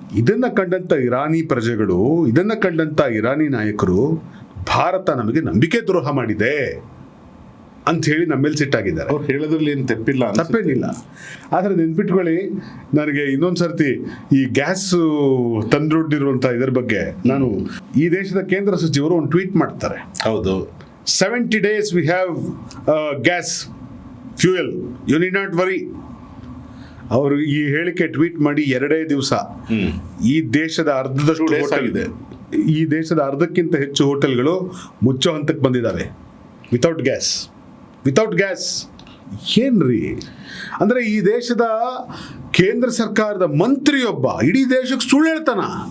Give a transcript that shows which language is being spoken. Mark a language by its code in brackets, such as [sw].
[kn] ಇದನ್ನು ಕಂಡಂಥ ಇರಾನಿ ಪ್ರಜೆಗಳು, ಇದನ್ನು ಕಂಡಂಥ ಇರಾನಿ ನಾಯಕರು, ಭಾರತ ನಮಗೆ ನಂಬಿಕೆ ದ್ರೋಹ ಮಾಡಿದೆ ಅಂಥೇಳಿ ನಮ್ಮ ಮೇಲೆ ಸಿಟ್ಟಾಗಿದ್ದಾರೆ. ಅವ್ರು ಹೇಳೋದ್ರಲ್ಲಿ ಏನು ತಪ್ಪೇನಿಲ್ಲ. ಆದರೆ ನೆನ್ಪಿಟ್ಕೊಳ್ಳಿ, ನನಗೆ ಇನ್ನೊಂದು ಸರ್ತಿ ಈ ಗ್ಯಾಸ್ ತಂದೊಡ್ಡಿರುವಂಥ ಇದರ ಬಗ್ಗೆ ನಾನು ಈ ದೇಶದ ಕೇಂದ್ರ ಸಚಿವರು ಒಂದು ಟ್ವೀಟ್ ಮಾಡ್ತಾರೆ. ಹೌದು, [en] 70 days we have gas fuel, you need not worry. [kn] ಅವರು ಈ ಹೇಳಿಕೆ ಟ್ವೀಟ್ ಮಾಡಿ 2 ದಿವಸ ಈ ದೇಶದ ಅರ್ಧದಷ್ಟು ಹೋಟೆಲ್ ಇದೆ, ಈ ದೇಶದ ಅರ್ಧಕ್ಕಿಂತ ಹೆಚ್ಚು ಹೋಟೆಲ್ಗಳು ಮುಚ್ಚೋ ಹಂತಕ್ಕೆ ಬಂದಿದ್ದಾವೆ. ವಿತೌಟ್ ಗ್ಯಾಸ್ ಏನ್ರಿ ಅಂದರೆ, ಈ ದೇಶದ ಕೇಂದ್ರ ಸರ್ಕಾರದ ಮಂತ್ರಿಯೊಬ್ಬ ಇಡೀ ದೇಶಕ್ಕೆ ಸುಳ್ಳು ಹೇಳ್ತಾನ.